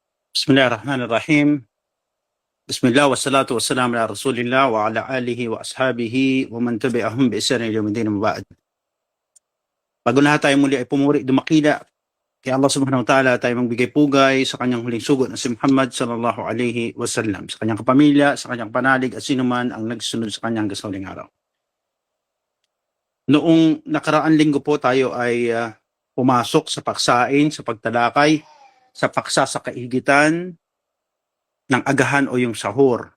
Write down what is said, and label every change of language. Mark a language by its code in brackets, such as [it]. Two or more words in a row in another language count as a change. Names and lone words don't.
[ar] بسم الله الرحمن الرحيم. بسم الله والصلاة والسلام على رسول الله وعلى آله وأصحابه ومن تبعهم بإحسان إلى يوم الدين أما بعد. [tl] Bago na tayo muli ay pumuri dumakila kay Allah [ar] سبحانه وتعالى, [tl] tayo magbigay pugay sa kanyang huling sugo na si Muhammad [ar] صلى الله عليه وسلم, [tl] sa kanyang kapamilya, sa kanyang panalig at sino man ang nagsunod sa kanyang hanggang sa huling araw. Noong nakaraang linggo po tayo ay pumasok sa paksain, sa pagtalakay, sa paksa sa kaigitan ng agahan o yung sahur.